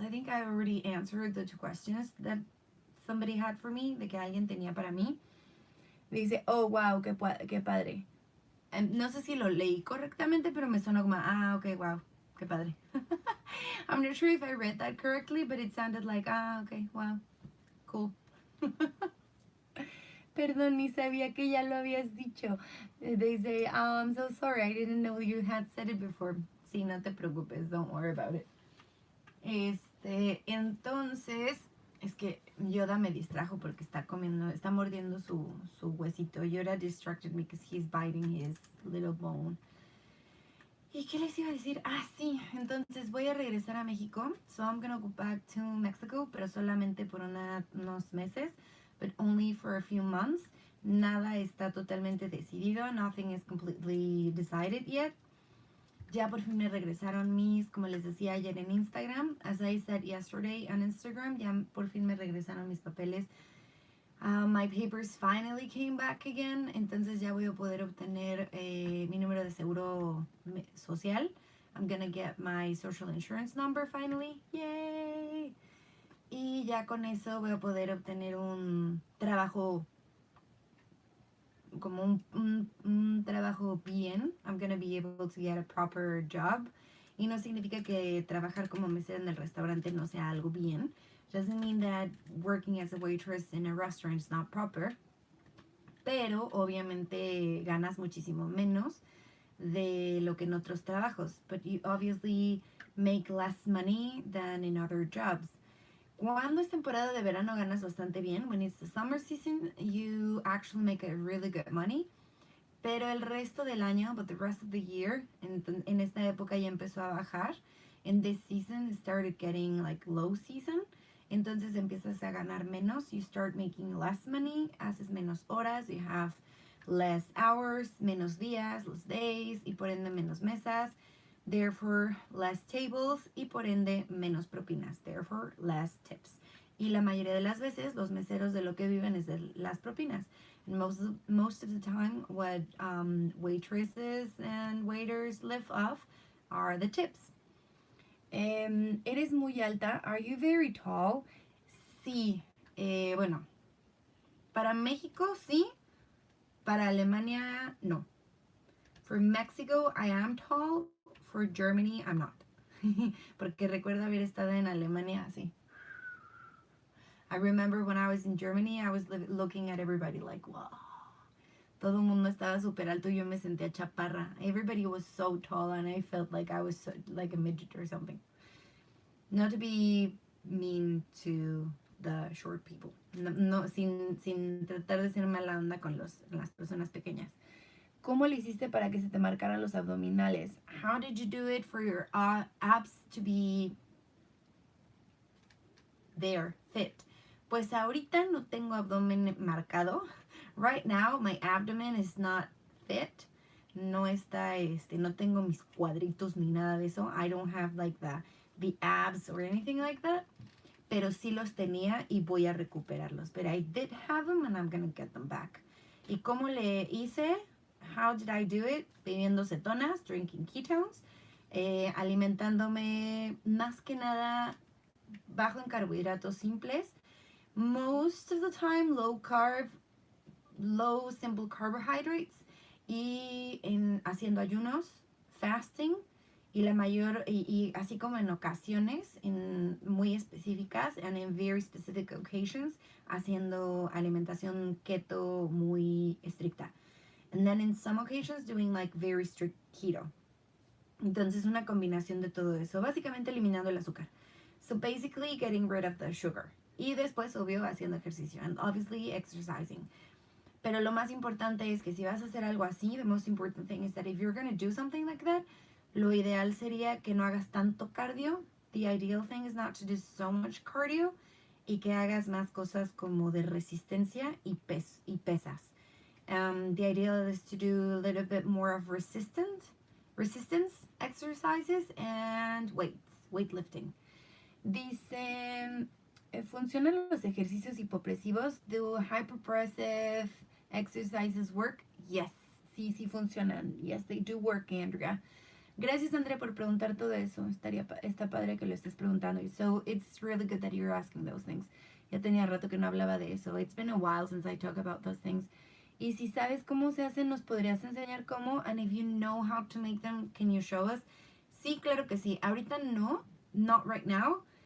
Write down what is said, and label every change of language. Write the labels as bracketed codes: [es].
[en] I think I already answered the 2 questions that somebody had for me, [es] de que alguien tenía para mí. Dice, oh, wow, qué padre. No sé si lo leí correctamente, pero me sonó como, ok, wow, qué padre. [en] I'm not sure if I read that correctly, but it sounded like, ok, wow, cool. [es] Perdón, ni sabía que ya lo habías dicho. [en] They say, I'm so sorry, I didn't know you had said it before. [es] Sí, no te preocupes, [en] don't worry about it. [es] Entonces, es que Yoda me distrajo porque está mordiendo su huesito. [en] Yoda distracted me because he's biting his little bone. [es] ¿Y qué les iba a decir? Ah, sí, entonces voy a regresar a México. [en] So I'm gonna go back to Mexico, [es] pero solamente por unos meses, [en] but only for a few months. [es] Nada está totalmente decidido. [en] Nothing is completely decided yet. [es] Ya por fin me regresaron como les decía ayer en Instagram, [en] as I said yesterday on Instagram, [es] ya por fin me regresaron mis papeles. [en] My papers finally came back again, [es] entonces ya voy a poder obtener mi número de seguro social. [en] I'm gonna get my social insurance number finally. Yay! [es] Y ya con eso voy a poder obtener un trabajo, como un trabajo bien. [en] I'm gonna be able to get a proper job. [es] Y no significa que trabajar como mesera en el restaurante no sea algo bien. [en] Doesn't mean that working as a waitress in a restaurant is not proper. [es] Pero obviamente ganas muchísimo menos de lo que en otros trabajos. [en] But you obviously make less money than in other jobs. [es] Cuando es temporada de verano ganas bastante bien. [en] When it's the summer season, you actually make a really good money. [es] Pero el resto del año, [en] but the rest of the year, [es] en esta época ya empezó a bajar. [en] In this season, it started getting like low season. [es] Entonces empiezas a ganar menos. [en] You start making less money. [es] Haces menos horas. [en] You have less hours, [es] menos días, [en] less days, [es] y por ende menos mesas. [en] Therefore, less tables, [es] y por ende menos propinas. [en] Therefore, less tips. [es] Y la mayoría de las veces los meseros de lo que viven es de las propinas. [en] And most of the time, what waitresses and waiters live off are the tips. [es] ¿Eres muy alta? [en] Are you very tall? [es] Sí. Bueno, para México sí. Para Alemania no. [en] For Mexico I am tall. For Germany I'm not. [es] Porque recuerdo haber estado en Alemania así. [en] I remember when I was in Germany, I was looking at everybody like, wow. [es] Todo el mundo estaba súper alto y yo me sentía chaparra. [en] Everybody was so tall and I felt like I was like a midget or something. Not to be mean to the short people. [es] No, sin tratar de ser mala onda con las personas pequeñas. ¿Cómo le hiciste para que se te marcaran los abdominales? [en] How did you do it for your abs to be there, fit? [es] Pues ahorita no tengo abdomen marcado. [en] Right now, my abdomen is not fit. [es] No está, no tengo mis cuadritos ni nada de eso. [en] I don't have like the abs or anything like that. [es] Pero sí los tenía y voy a recuperarlos. [en] But I did have them and I'm gonna get them back. [es] ¿Y cómo le hice? [en] How did I do it? [es] Bebiendo cetonas, [en] drinking ketones, [es] alimentándome más que nada bajo en carbohidratos simples. [en] Most of the time low carb, low simple carbohydrates, [es] y haciendo ayunos, [en] fasting, [es] y la mayor, y así como en ocasiones muy específicas, [en] and in very specific occasions, [es] haciendo alimentación keto muy estricta. [en] And then in some occasions doing like very strict keto. [es] Entonces una combinación de todo eso, básicamente eliminando el azúcar. [en] So basically getting rid of the sugar. [es] Y después, obvio, haciendo ejercicio. [en] And obviously exercising. [es] Pero lo más importante es que si vas a hacer algo así, [en] the most important thing is that if you're going to do something like that, [es] lo ideal sería que no hagas tanto cardio. [en] The ideal thing is not to do so much cardio. [es] Y que hagas más cosas como de resistencia y pesas. [en] The ideal is to do a little bit more of resistance exercises and weightlifting. [es] Dice, ¿funcionan los ejercicios hipopresivos? [en] Do hyperpressive exercises work? Yes, [es] sí funcionan. [en] Yes, they do work, Andrea. [es] Gracias, Andrea, por preguntar todo eso. Está padre que lo estés preguntando. [en] So it's really good that you're asking those things. [es] Ya tenía rato que no hablaba de eso. [en] It's been a while since I talk about those things. [es] Y si sabes cómo se hacen, ¿nos podrías enseñar cómo? [en] And if you know how to make them, can you show us? [es] Sí, claro que sí. Ahorita no, [en] not right now.